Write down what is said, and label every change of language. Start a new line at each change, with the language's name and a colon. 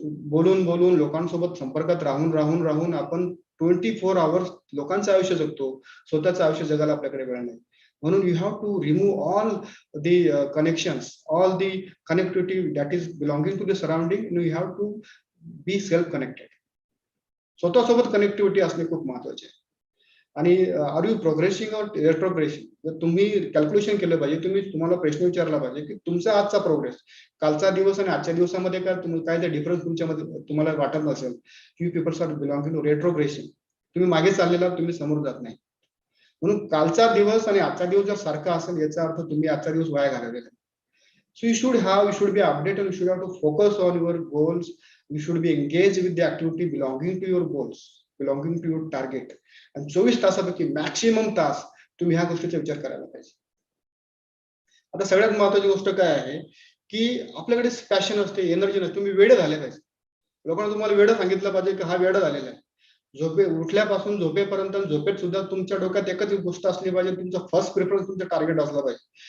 Marathi: बोलून बोलून लोकांसोबत संपर्कात राहून आपण 24 आवर्स लोकांचं आयुष्य जगतो, स्वतःचं आयुष्य जगायला आपल्याकडे वेळ नाही.
English: म्हणून you have to remove all the connections, all the connectivity that is belonging to the surrounding. You have to be self connected.
Marathi: स्वतःसोबत कनेक्टिव्हिटी असणे खूप महत्वाचे आहे.
English: आणि are you progressing or retrogressing.
Marathi: जर तुम्ही कॅल्क्युलेशन केलं पाहिजे, तुम्हाला प्रश्न विचारला पाहिजे की तुमचा आजचा प्रोग्रेस, कालचा दिवस आणि आजच्या दिवसामध्ये काय ते डिफरन्स तुमच्यामध्ये तुम्हाला वाटत नसेल,
English: You peoples are belonging to retrogression.
Marathi: तुम्ही मागे चाललेला, तुम्ही समोर जात नाही. म्हणून कालचा दिवस आणि आजचा दिवस जर सारखा असेल, याचा अर्थ तुम्ही आजचा दिवस वाया घालवलेला.
English: So you should be updated, you should have to focus on your goals, you should be engaged with the activity belonging to your goals, belonging to your target.
Marathi: आणि 24 तासापैकी मॅक्सिमम तास तुम्ही ह्या गोष्टीचा विचार करायला पाहिजे. आता सगळ्यात महत्त्वाची गोष्ट काय आहे की आपल्याकडे पॅशन असते, एनर्जी नसते, तुम्ही वेळ झाले पाहिजे. लोकांना तुम्हाला वेळ सांगितलं पाहिजे की हा वेळ झालेला आहे. उठल्यापासून झोपेपर्यंत, झोपेत सुद्धा तुमच्या डोक्यात एकच गोष्ट असली पाहिजे, तुमचा फर्स्ट प्रेफरन्स तुमचं टार्गेट असलं पाहिजे.